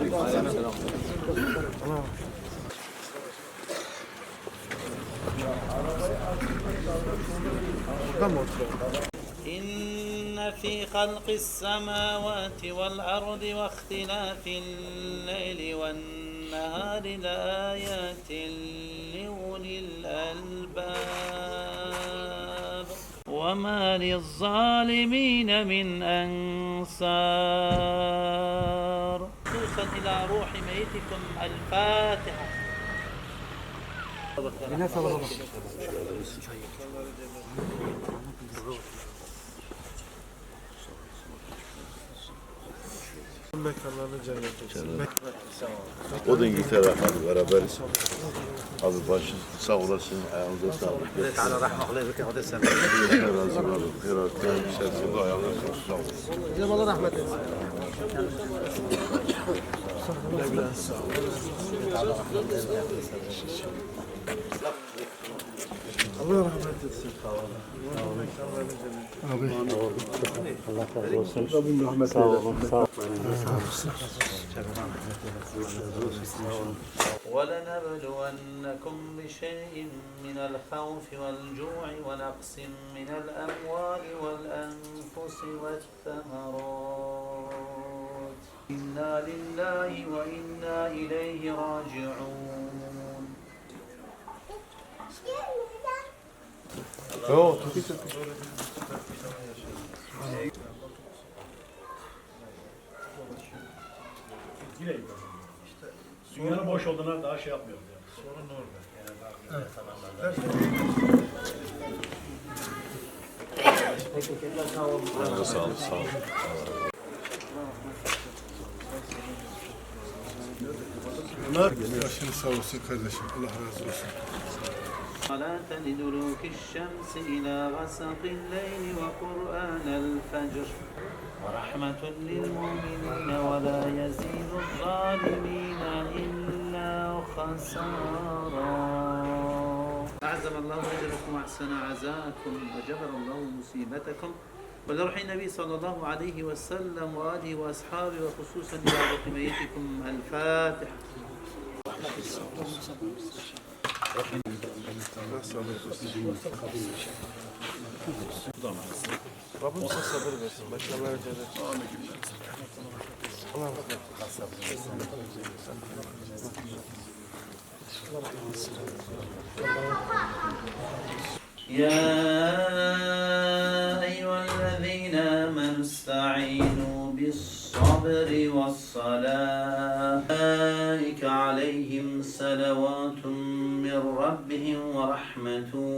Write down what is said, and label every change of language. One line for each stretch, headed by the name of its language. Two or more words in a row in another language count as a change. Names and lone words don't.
Arabic: إن في خلق السماوات والأرض واختلاف الليل والنهار لآيات لأولي الألباب وما للظالمين من أنصار خصوصا إلى روح ميتكم الفاتحة
Turkish: Mekanlarını cennet etsin. O da İngiltere abi beraberiz. Abi başın sağ olasın, ayağınıza sağlık. Allah razı olsun. Herhalde içerisinde ayağınıza sağ olun. Allah rahmet eylesin. Allah rahmet etsin. Allah mekanlarını cennet etsin.
Arabic: ولنبلونكم بشيء من الخوف والجوع ونقص من الأموال والأنفس والثمرات إنا لله وإنا إليه راجعون
Turkish: Dünyanın boş olduğuna daha şey yapmıyoruz yani. Sorun orada. Ayağınıza sağlık, sağ olun. Başını sağ olsun kardeşim. Allah razı olsun.
Arabic: صلاة لدلوك الشمس إلى غسق الليل وقرآن الفجر ورحمة للمؤمنين ولا يزيد الظالمين إلا خسارا أعزم الله أجركم وأحسن عزاكم وجبر الله مصيبتكم ولروح النبي صلى الله عليه وسلم وآله وأصحابه وخصوصا إلى روح ميتكم الفاتحة
Turkish: Rabbim size sabır versin. Başkaları cennet. Allah rahmet
Arabic: يا أيها الذين آمنوا استعينوا بالصبر والصلاة أولئك عليهم صلوات من ربهم ورحمة